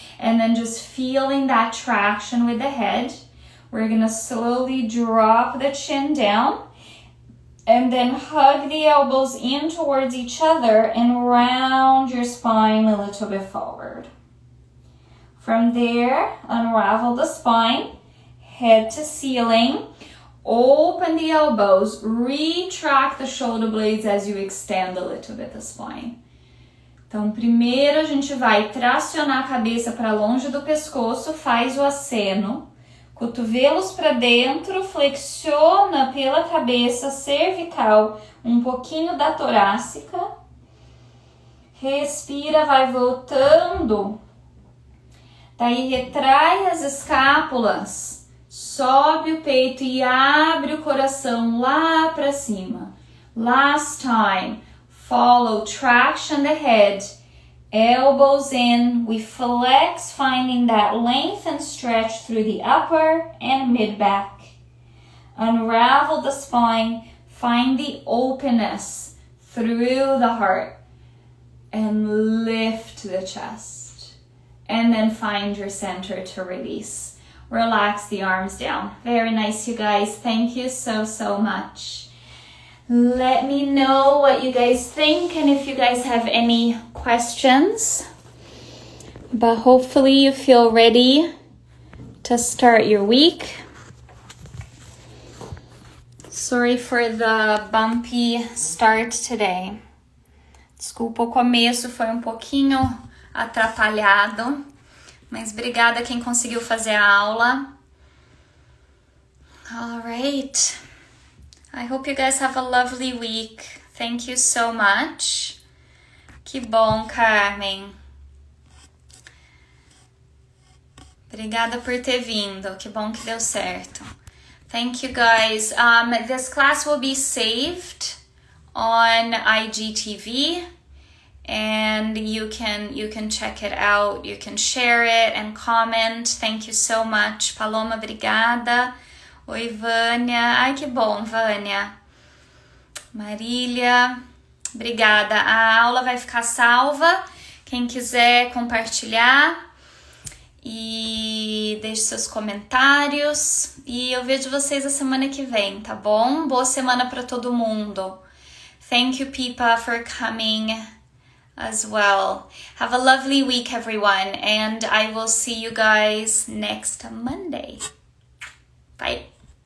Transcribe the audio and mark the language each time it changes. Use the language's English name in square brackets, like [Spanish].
[English] And then just feeling that traction with the head. We're gonna slowly drop the chin down and then hug the elbows in towards each other and round your spine a little bit forward. From there, unravel the spine, head to ceiling. Open the elbows, retract the shoulder blades as you extend a little bit the spine. [Portuguese] Então, primeiro a gente vai tracionar a cabeça para longe do pescoço, faz o aceno, cotovelos para dentro, flexiona pela cabeça cervical, um pouquinho da torácica. Respira, vai voltando. Daí retrai as escápulas. Sobe o peito e abre o coração lá para cima. [English] Last time. Follow traction the head. Elbows in. We flex, finding that length and stretch through the upper and mid back. Unravel the spine. Find the openness through the heart. And lift the chest. And then find your center to release. Relax the arms down. Very nice, you guys. Thank you so much. Let me know what you guys think and if you guys have any questions. But hopefully you feel ready to start your week. Sorry for the bumpy start today. [Portuguese] Desculpa, o começo foi um pouquinho atrapalhado. Mas obrigada quem conseguiu fazer a aula. [English] All right. I hope you guys have a lovely week. Thank you so much. [Portuguese] Que bom, [English] Carmen. [Portuguese] Obrigada por ter vindo. Que bom que deu certo. [English] Thank you, guys. This class will be saved on IGTV. And you can check it out, you can share it and comment. Thank you so much. Paloma, [Portuguese] obrigada. Oi, [English] Vânia. [Portuguese] Ai, que bom, Vânia. Marília, obrigada. A aula vai ficar salva. Quem quiser compartilhar e deixe seus comentários. E eu vejo vocês a semana que vem, tá bom? Boa semana para todo mundo. [English] Thank you, Pipa, for coming as well. Have a lovely week, everyone, and I will see you guys next Monday. Bye.